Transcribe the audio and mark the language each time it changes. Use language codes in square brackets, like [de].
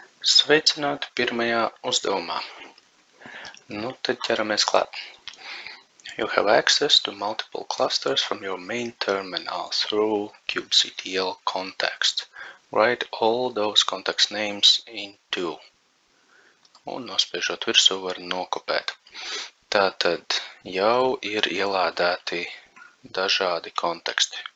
[lv] Sveicināti pirmajā uzdevumā. Nu, tad ķeramies klāt. [en] You have access to multiple clusters from your main terminal through kubectl context. Write all those context names into. [lv] Un nospiežot virsū var nokopēt. Tātad jau ir ielādēti dažādi konteksti.